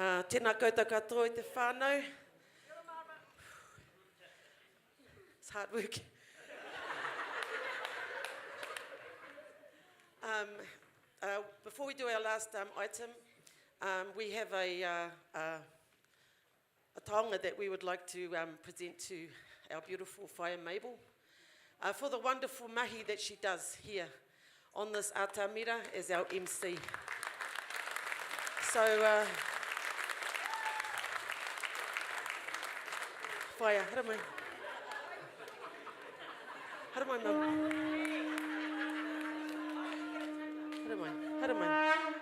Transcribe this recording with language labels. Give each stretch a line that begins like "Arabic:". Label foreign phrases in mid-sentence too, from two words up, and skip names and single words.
Māori: Tēnā koutou katoa i te whānau.
English: It's hard work. Before we do our last item, we have a taonga that we would like to present to our beautiful whaia Mabel for the wonderful mahi that she does here on this Atamira as our MC. So,
Māori: whaia, hara mai. Hara mai, Mum. Hara mai, hara mai.